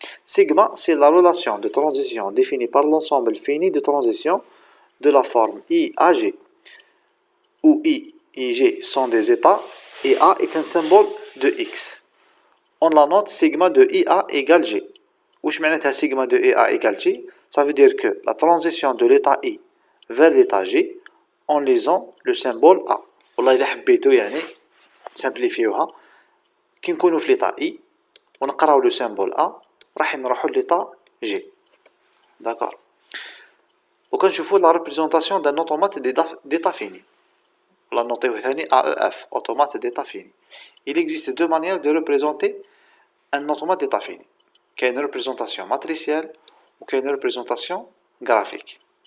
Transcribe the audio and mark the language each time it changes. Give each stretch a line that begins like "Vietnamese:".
French: Sigma, c'est la relation de transition définie par l'ensemble fini de transition de la forme I à G, où I et G sont des états, et A est un symbole de X. On la note sigma de IA égale G.
Arabic: Wesh معناتها
French: sigma de IA égale G? Ça veut dire que la transition de l'état I vers l'état G, en lisant le symbole A.
Arabic: والله إذا حبيتو يعني simplifيوها كي نكونو في
French: l'état I
Arabic: ونقراو
French: le symbole A
Arabic: راح نروحو
French: l'état G. D'accord.
Arabic: وكنشوفو
French: la représentation d'un automate d'état fini. La noter
Arabic: ثاني
French: AEF, automate d'état fini. Il existe deux manières de représenter un automate d'état fini. Il y a une représentation matricielle ou une représentation graphique.